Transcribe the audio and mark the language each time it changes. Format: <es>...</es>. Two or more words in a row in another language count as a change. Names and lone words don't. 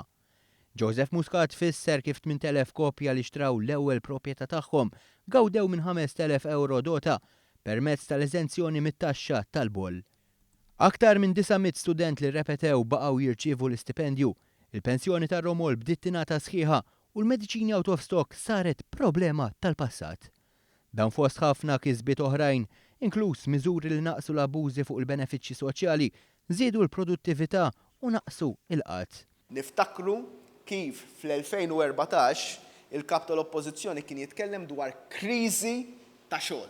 <mt>Joseph Muscat fisser kif 8,000 kopja li xtraw l-ewwel proprjetà tagħhom gawdew minn 5,000 euro dota permezz tal-eżenzjoni mit-taxxa tal-boll. Aktar minn 900 student li repetew baqgħu jirċievu l-istipendju. Il-pensjoni tar-Romol bdiet tingħata sħiħa u l-mediċini</mt> <en>out of stock</en> <mt>saret problema tal-passat. Dan fost ħafna kisbiet oħrajn, inkluż miżuri li naqsu l-abużi fuq il-benefiċċji soċjali, żiedu l-produttività u naqsu il-qatt. Niftakru kif fl-2014 il-kap tal-oppożizzjoni kien jitkellem dwar kriżi ta' xogħol.</mt>